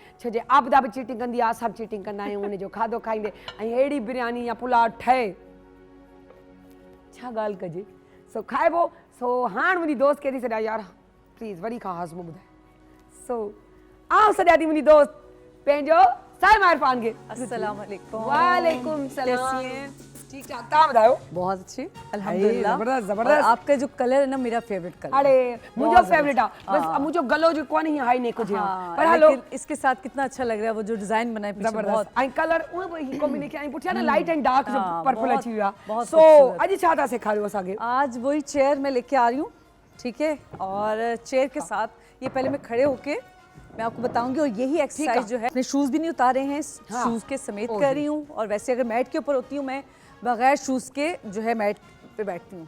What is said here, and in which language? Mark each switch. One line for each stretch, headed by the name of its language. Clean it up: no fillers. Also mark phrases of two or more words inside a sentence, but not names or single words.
Sindhi: छो जे आपदा बि चीटिंग कंदी आहे, सभु चीटिंग कंदा आहियूं उनजो खाधो खाईंदे, ऐं अहिड़ी बिरयानी या पुलाव ठहे छा ॻाल्हि कजे। सो खाइबो। सो हाणे मुंहिंजी दोस्त खे थी सॾियां यार प्लीज़ वरी खां हाज़मो ॿुधाए। सो आउं सॾियां थी मुंहिंजी दोस्त पंहिंजो साइमा इरफान खे।
Hindi: अस्सलाम वालेकुम। वालेकुम सलाम। कैसी हैं? ठीक ठाक,
Sindhi: तव्हां ॿुधायो?
Hindi: बहुत अच्छी अल्हम्दुलिल्लाह। जबरदस्त, और जबरदस्त। आपका जो कलर है ना मेरा फेवरेट कलर।
Sindhi: अरे मुंहिंजो
Hindi: बहुत
Sindhi: फेवरेट आहे,
Hindi: ज़बरदस्त।
Sindhi: बस मुंहिंजो गलो जेको आहे न हीअं
English: high neck
Sindhi: हुजे
Hindi: हाँ,
Sindhi: पर हलो
Hindi: लेकिन इसके साथ कितना अच्छा लग रहा है वो जो डिजाइन बनाए पीछे बहुत।
Sindhi: जबरदस्त। ऐं कलर उहे बि कॉम्बिनेशन ऐं पुठियां न
English: light and dark
Sindhi: जो
Hindi: हाँ, पर्पल बहुत-
Sindhi: अची वियो आहे।
Hindi: बहुत सो खूबसूरत।
Sindhi: अॼु छा था सेखारियो असांखे?
Hindi: आज वही चेयर मैं लेके आ रही हूँ, ठीक है। और चेयर के साथ ये पहले मैं खड़े होके मैं आपको बताऊंगी, और यही एक्सरसाइज जो है अपने शूज भी नहीं उतारे हैं, हाँ। शूज के समेत ओह कर जी। रही हूँ। और वैसे अगर मैट के ऊपर होती हूँ मैं बगैर शूज के जो है मैट पे बैठती हूँ।